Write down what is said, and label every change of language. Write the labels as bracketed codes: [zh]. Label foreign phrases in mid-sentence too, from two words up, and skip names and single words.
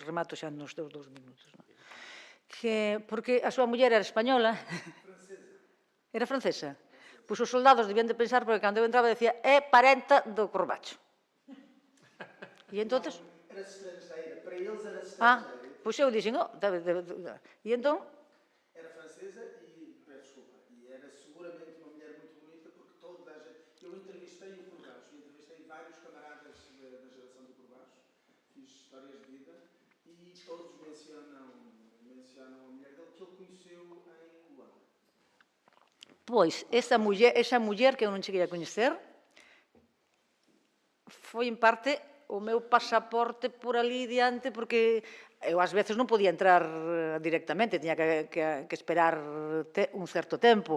[gl] Remato xa nos teus 2 minutos. Porque a súa muller era española. Era francesa. Pois os soldados debían de pensar, porque cando eu entraba decía, é parenta do Corbacho. E entonces... Era estrangeira, para eles era estrangeira. Pois eu dixen, e entón... [pt] Era francesa e, desculpa, e era seguramente uma mulher muito bonita, porque toda a gente... Eu entrevistei o Corbacho, entrevistei vários camaradas da geração do Corbacho, fiz histórias de vida, e todos mencionam a mulher dele que ele conheceu em Luanda. [gl] Pois, esa muller que eu non cheguei a coñecer, foi en parte o meu pasaporte por ali diante, porque eu ás veces non podía entrar directamente, tiña que esperar un certo tempo.